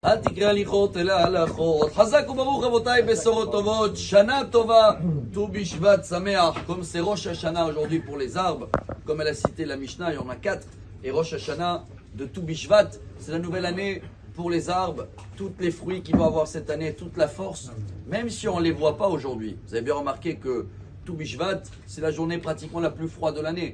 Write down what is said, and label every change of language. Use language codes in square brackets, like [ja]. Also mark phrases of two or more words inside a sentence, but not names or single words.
[he] אל תקרא הליכות אלא הלכות. חזק וברוך רבותיי, בשורות טובות, שנה טובה, ט"ו בשבט שמח. [fr] Comme c'est Rosh Hashanah aujourd'hui pour les arbres, comme elle a cité la Mishnah, il y en a 4. Et Rosh Hashanah de Tout Bishvat, c'est la nouvelle année pour les arbres, tous les fruits qu'ils vont avoir cette année, toute la force, même si on ne les voit pas aujourd'hui. Vous avez bien remarqué que Tout Bishvat, c'est la journée pratiquement la plus froide de l'année.